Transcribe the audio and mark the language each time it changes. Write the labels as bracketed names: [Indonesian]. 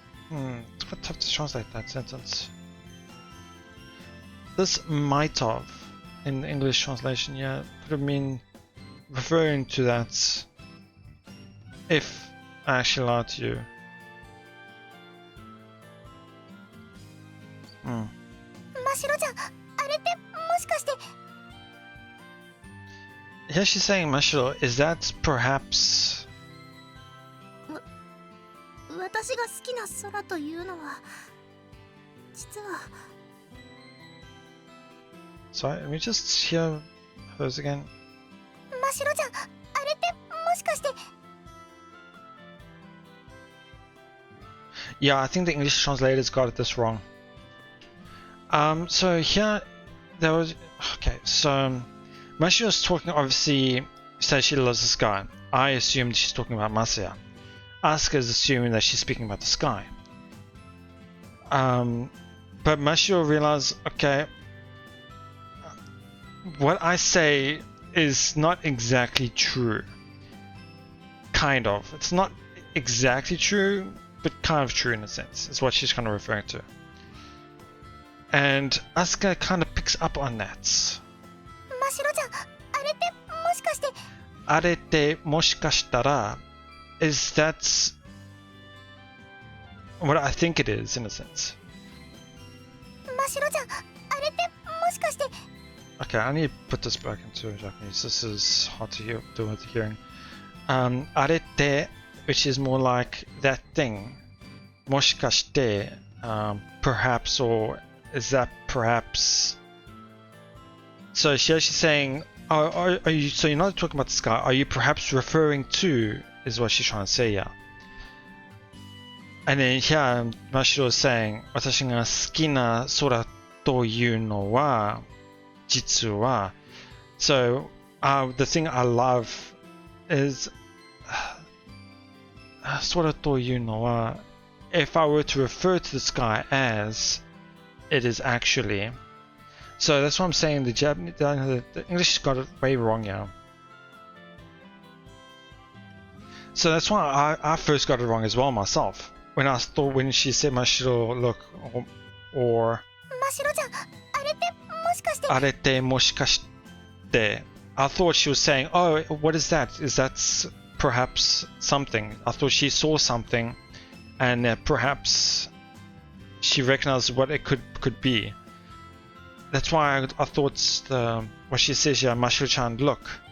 [English] It's quite tough to translate that sentence. This might have, in the English translation, yeah, could have been referring to that if I actually lied to you. [Japanese] Mashiro-chan, あれってもしかして。 [English] Here she's saying, Mashiro, is that perhaps... [Japanese] 私が好きな空というのは実は。 [English] Sorry, let me just hear hers again. [Japanese] マシロちゃん、あれってもしかして。 [English] Yeah, I think the English translators got this wrong. So here, there was... Okay, so... Mashiro's talking, obviously, says she loves this guy. I assumed she's talking about Masaya. Asuka is assuming that she's speaking about the sky. But Mashiro realized, okay, what I say is not exactly true. Kind of. It's not exactly true, but kind of true in a sense, is what she's kind of referring to. And Asuka kind of picks up on that. [Japanese] Mashiro-chan, あれってもしかして。あれってもしかしたら [English] is that what I think it is in a sense. [Japanese] Mashiro-chan, あれってもしかして。 [English] Okay, I need to put this back into Japanese. This is hard to hear, do with the hearing. [Japanese] あれって [English] which is more like that thing. [Japanese] もしかして [English] perhaps, or is that perhaps? So she's saying, are you? So you're not talking about the sky. Are you perhaps referring to? Is what she's trying to say, yeah. And then here, Mashiro is saying, [Japanese] 私が好きな空というのは実は. [English] So the thing I love is [Japanese] 空というのは. [English] If I were to refer to the sky as, it is actually. So that's what I'm saying. The English got it way wrong, yeah. So that's why I first got it wrong as well myself. When she said Mashiro, look, or [Japanese] Mashiro-chan, あれってもしかして。あれってもしかして. [English] I thought she was saying, oh, what is that? Is that perhaps something? I thought she saw something, and perhaps she recognized what it could be. That's why I thought what she says here, Mashiro-chan, look.